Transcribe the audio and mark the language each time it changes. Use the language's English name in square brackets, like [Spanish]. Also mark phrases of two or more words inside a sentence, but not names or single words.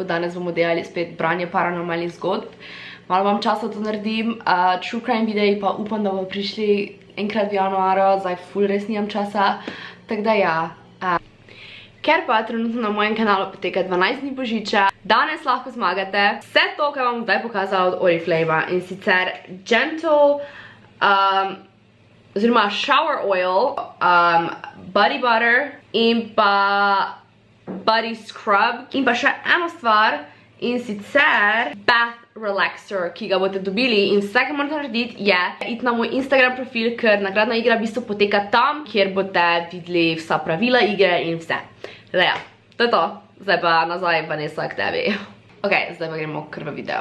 [Slovenian] Danes bomo delali spet branje paranormalnih zgodb. Malo vam časa to naredim, [English] true crime [Slovenian] videi pa upam, da bomo prišli enkrat v januaru, zdaj ful res nimam časa. Tako da ja. Ker pa trenutno na mojem kanalu poteka 12 dni božiča, danes lahko zmagate vse to, kar vam zdaj pokazala od Oriflame in sicer Gentle, oziroma [English] shower oil, body butter [Slovenian] in pa [English] body scrub [Slovenian] in pa še eno stvar in sicer [English] bath relaxer, [Slovenian] ki ga boste dobili in vse, kar morate narediti je iti na moj Instagram profil, ker nagradna igra v bistvu poteka tam, kjer boste videli vsa pravila igre in vse. Da ja, to je to. Zdaj pa nazaj Vanessa k tebi. Ok, zdaj pa gremo kar v video.